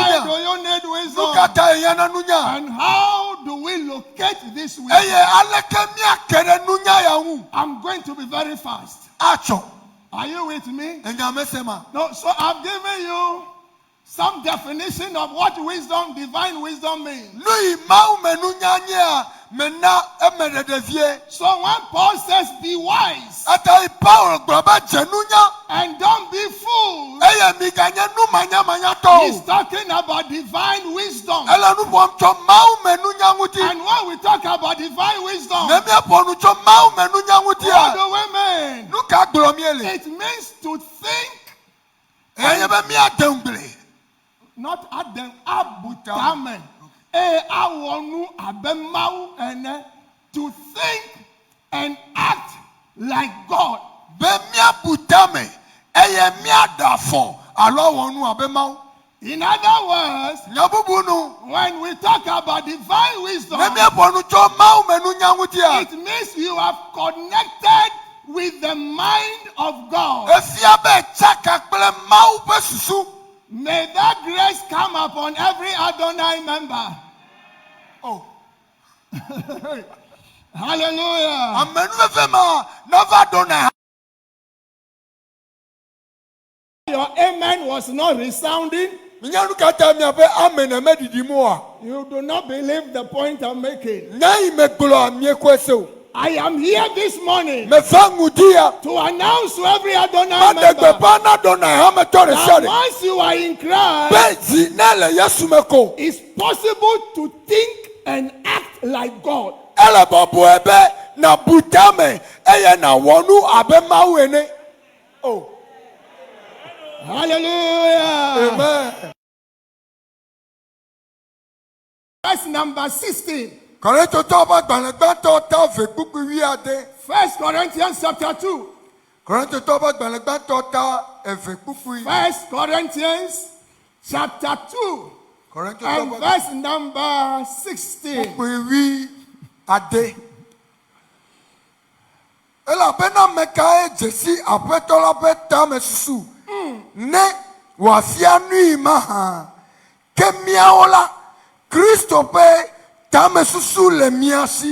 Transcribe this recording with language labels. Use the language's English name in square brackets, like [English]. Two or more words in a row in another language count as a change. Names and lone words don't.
[English] Why do [Ewe] nunya? [English] you need [Ewe] Nu [English] wisdom? [Ewe] ka te ehia na nunya? [English] And how do we locate this wisdom? [Ewe] Eye aleke miake ɖe nunya ya ŋu? [English] I'm going to be very fast. [Ewe] Atsɔ. [English] Are you with me? [Ewe] Enyamese ma. [English] No, so I've given you some definition of what wisdom, divine wisdom means. [Ewe] Nu yi mawu me nunya nyea mena eme ɖeɖevie. [English] So when Paul says be wise [Ewe] Eta yi Paul gblɔ be dze nunya. [English] and don't be fooled, [Ewe] Eye miganye nu manyamanyatɔ [English] he's [Ewe] o. [English] talking about divine wisdom. [Ewe] Ele nu ƒom tso mawu me nunya ŋuti. [English] And when we talk about divine wisdom, [Ewe] Ne míaƒo nu tso mawu me nunya [English] what [Ewe] ŋutia, [English] do we mean? [Ewe] nu ka gblɔ míele? [English] It means to think, [Ewe] Enye be míade ŋgble. not Adam, abutame. Awonu abemawu ene. [English] To think and act like God. [Ewe] Be míabu tame eye míaɖe afɔ alo awɔ nu abe mawu. [English] In other words, [Ewe] Nya bubu nu, [English] when we talk about divine wisdom, [Ewe] ne míaƒo nu tso mawu me nunya ŋutia, [English] it means you have connected with the mind of God. [Ewe] efia be tsaka kple mawu ƒe susu. [English] May that grace come upon every Adonai member. Oh, Hallelujah. [Ewe] amenuveve ma nava ɖo na. [English] Your amen was not resounding. [Ewe] Nya nu ka ta miaƒe ame ne meɖiɖim oa? [English] You do not believe the point I'm making. [Ewe] Nya yi megblɔa miekɔe se o. [English] I am here this morning [Ewe] Meva ŋudia. [English] to announce to every Adonai [Ewe] Maɖe [English] member [Ewe] gbeƒã na ɖo na hametɔ ɖe sia [English] that [Ewe] ɖe. [English] once you are in Christ, [Ewe] Be zi ne le Yesu me ko. [English] it's possible to think and act like God. [Ewe] Ele bɔbɔe be na bu tame eye nawɔ nu abe mawu ene. [English] Oh, Hallelujah. amen. Verse number 16. [Ewe] Kɔrɛtɔtɔ ɔba gbalẽgbãtɔ ta ve kpukpu wi ade. [English] 1 Corinthians chapter 2. [Ewe] Kɔrɛtɔtɔ ɔba gbalẽgbãtɔ ta eve kpukpu. [English] 1 Corinthians chapter 2 [Ewe] Kɔrɛtɔtɔ [English] and [Ewe] ɔba [English] verse number 16. [Ewe] kpukpu wi ade. Elabena mekae dzesi aƒetɔ la ƒe tame susu. Ne wòafia nui mahã. Ke míawo la, Kristo ƒe tame susu le mía si.